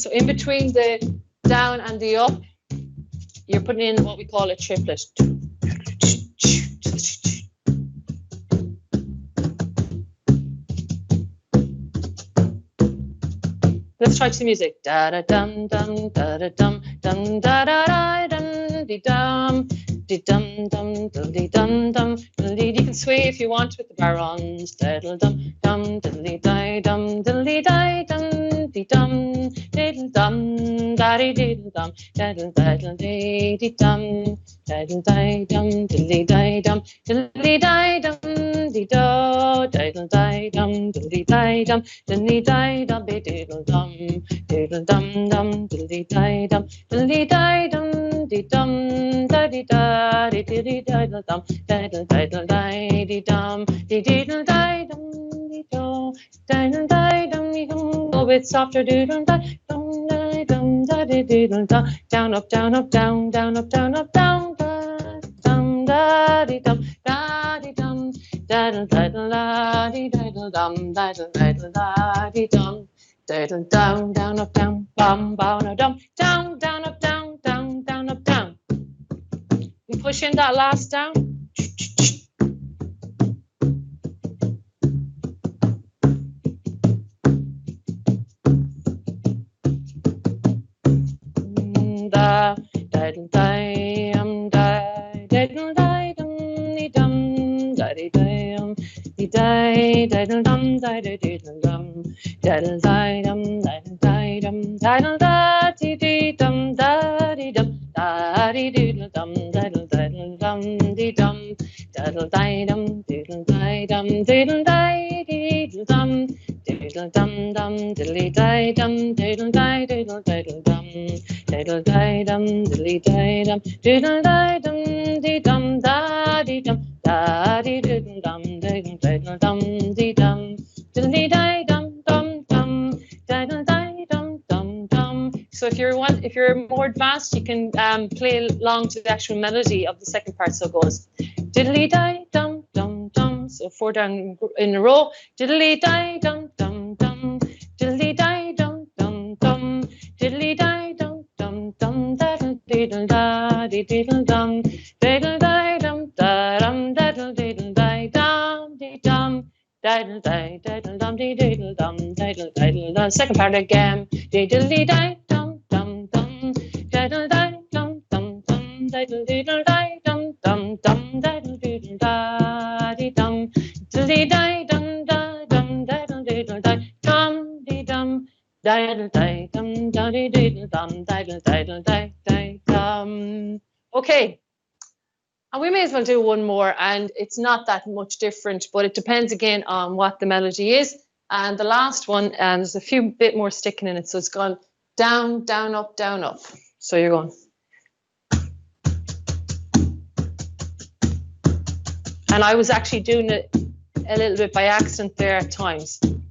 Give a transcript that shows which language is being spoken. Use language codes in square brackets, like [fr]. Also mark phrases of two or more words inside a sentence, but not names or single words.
[en] So in between the down and the up, you're putting in what we call a triplet. Let's try to the music. Da da dum dum da da dum dum da da da dum di dum di dum dum di dum dum. You can sway if you want with the barons. Diddle dum dum diddly di dum diddly di dum di dum diddle dum da di diddle dum diddle diddle di dum diddle di dum diddly di dum diddly di dum di do diddle di dum diddly di dum diddly di dum diddle dum diddle dum dum diddly di dum diddly di dum di dum da di da di di diddle dum diddle diddle di di dum di diddle di dum di do diddle di dum di dum. A little bit softer diddle di dum di dum da di diddle dum. Down up down up down down up down up down da dum da di dum da di dum diddle diddle da di diddle dum diddle diddle da di dum. Diddle down, down, up, down, bum, bow, dum, down, down, up, down, down, down, up, down. We push in that last down. Da, diddle, di, diddle, di, dum, di, dum, da, di, di, diddle, dum. diddle dum, diddle di dum, diddle di dum, diddle da dee dee dum, da dee dum, da dee diddle dum, diddle diddle dum, dee dum, diddle di dum, diddle di dum, diddle di diddle dum, diddle dum dum, diddly di dum, diddle di diddle diddle dum, diddle di dum, diddly di dum, diddle di dum, dee dum, da dee dum, da dee diddle dum, diddle diddle dum, dee dum, diddly di dum dum dum, diddle di dum dum dum. So if you're more advanced, you can play along to the actual melody of the second part. So it goes diddly di dum dum dum. So 4 down in a row. Diddly di dum dum dum. Diddly di dum dum dum. Diddly di dum dum dum. Daddle diddle da diddle dum. Diddle di dum da dum. Daddle diddle di dum di dum. Diddle di diddle dum di diddle dum. Diddle diddle dum. Second part again. Diddly di dum dum dum. Diddle di dum dum dum. Diddle diddle di dum dum dum. Diddle diddle da di dum. Diddly di dum da dum. Diddle diddle di dum di dum. Diddle di dum da di diddle dum. Diddle diddle di di dum. Okay. And we may as well do one more, and it's not that much different, but it depends again on what the melody is. And the last one, there's a few bit more sticking in it, so it's gone down, down, up, down, up. So you're going. And I was actually doing it a little bit by accident there at times.